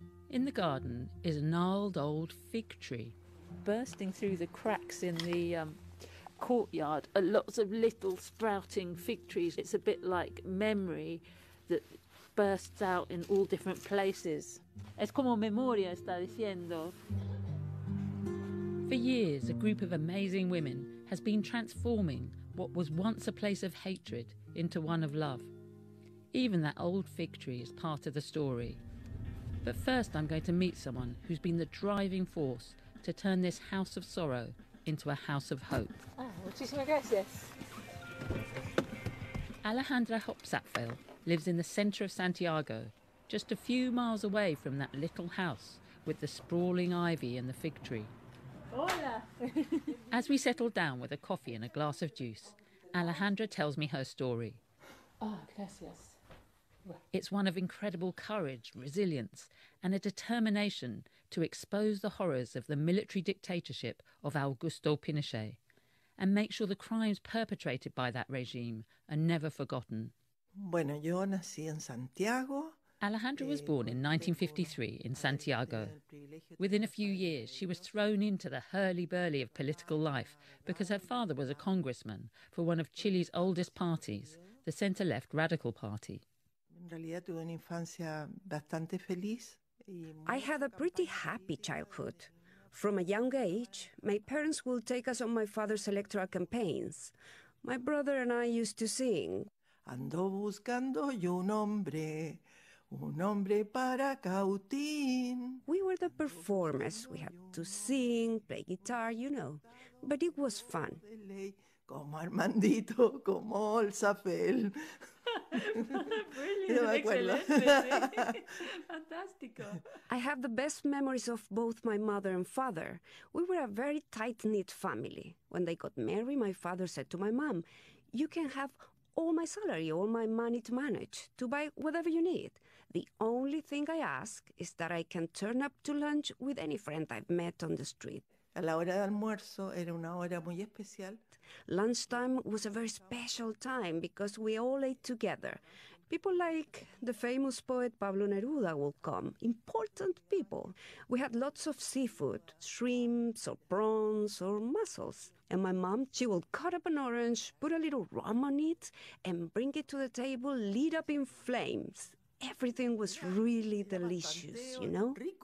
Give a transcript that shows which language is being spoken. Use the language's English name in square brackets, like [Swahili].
[English] In the garden is a gnarled old fig tree. Bursting through the cracks in the courtyard are lots of little sprouting fig trees. It's a bit like memory that bursts out in all different places. [Spanish] Es como memoria, está diciendo. [English] For years, a group of amazing women has been transforming what was once a place of hatred into one of love. Even that old fig tree is part of the story. But first I'm going to meet someone who's been the driving force to turn this house of sorrow into a house of hope. [Spanish] Muchísimas gracias. [English] Alejandra Hopsatfeld lives in the centre of Santiago, just a few miles away from that little house with the sprawling ivy and the fig tree. [Spanish] Hola. [English] As we settle down with a coffee and a glass of juice, Alejandra tells me her story. [Spanish] Oh, gracias. [English] It's one of incredible courage, resilience, and a determination to expose the horrors of the military dictatorship of Augusto Pinochet and make sure the crimes perpetrated by that regime are never forgotten. [Spanish] Bueno, yo nací en Santiago. [English] Alejandra was born in 1953 in Santiago. Within a few years, she was thrown into the hurly-burly of political life because her father was a congressman for one of Chile's oldest parties, the centre-left Radical Party. I had a pretty happy childhood. From a young age, my parents would take us on my father's electoral campaigns. My brother and I used to sing. [Spanish] Ando buscando yo un hombre para cautín. [English] We were the performers. We had to sing, play guitar, you know. But it was fun. [Spanish] Como Armandito, como el Zafel. [English] Brilliant, excellent, fantastico. I have the best memories of both my mother and father. We were a very tight-knit family. When they got married, my father said to my mom, you can have all my salary, all my money to manage, to buy whatever you need. The only thing I ask is that I can turn up to lunch with any friend I've met on the street. [Spanish] A la hora de almuerzo era una hora muy especial. [English] Lunchtime was a very special time because we all ate together. People like the famous poet Pablo Neruda would come, important people. We had lots of seafood, shrimps or prawns or mussels. And my mom, she would cut up an orange, put a little rum on it, and bring it to the table, lit up in flames. Everything was really delicious, you know?